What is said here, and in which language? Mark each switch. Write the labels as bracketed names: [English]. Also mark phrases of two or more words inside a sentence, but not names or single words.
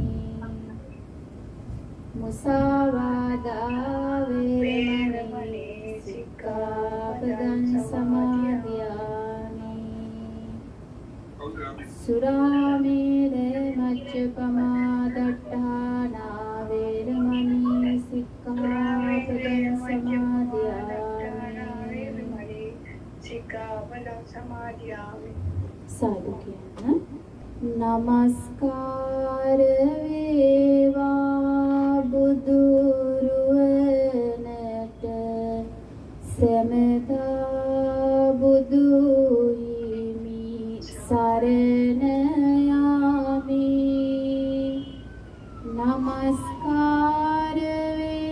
[Pali] මුසාවාදා වේරමණී සික්ඛාපදං සමාදියාමි සුරාමේර මච්චපමා දට්ඨානා වේරමණී සික්ඛාපදං [Sinhala] සමාදියාමි සාදු කියන නමස්කාර වේවා බුදුරුවනට සමතා බුදු හිමි සරණ යාමි නමස්කාර